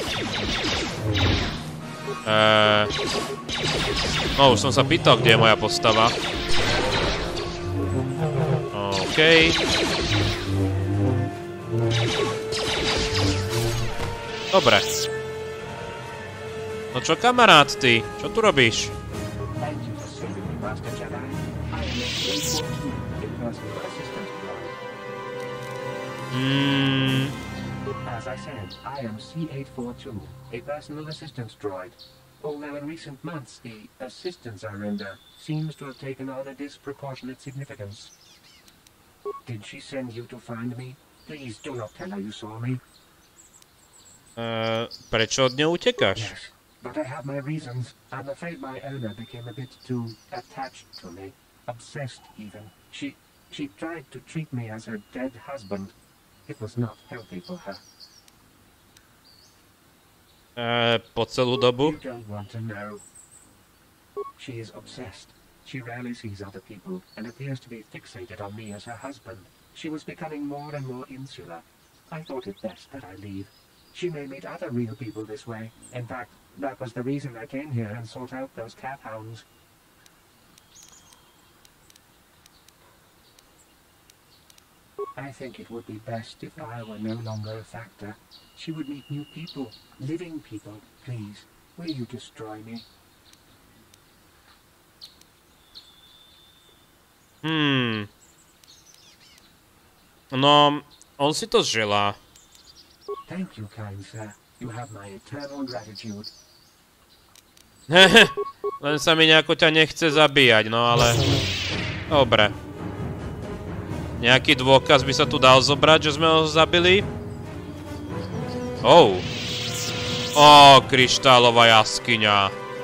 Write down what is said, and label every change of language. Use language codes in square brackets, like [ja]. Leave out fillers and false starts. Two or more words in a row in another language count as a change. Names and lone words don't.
[sk] No, už som sa pýtal, kde je moja postava. OK. Dobre. No čo, kamarát, ty? Čo tu robíš? [en] As I said, I am C842, a personal assistance droid. Although in recent months the assistance I render seems to have taken on a disproportionate significance. Did she send you to find me? Please do not tell her you saw me. [sk] Prečo od ňou utekáš? [en] Yes, but I have my reasons. I'm afraid my owner became a bit too attached to me. Obsessed, even. She tried to treat me as her dead husband. It was not healthy for her. [sk] Po celú dobu? [en] You don't want to know. She is obsessed. She rarely sees other people and appears to be fixated on me as her husband. She was becoming more and more insular. I thought it best that I leave. She may meet other real people this way. In fact, that was the reason I came here and sought out those cat hounds. I think it would be best if I were no longer a factor. She would meet new people, living people. Please, will you destroy me? [sk] No, on si to želá. [en] Thank you, kind sir. You have my eternal gratitude. [sk] Len sa mi nejako ťa nechce zabíjať, no ale... Dobre. Nejaký dôkaz by sa tu dal zobrať, že sme ho zabili? Oh. Kryštálová jaskyňa.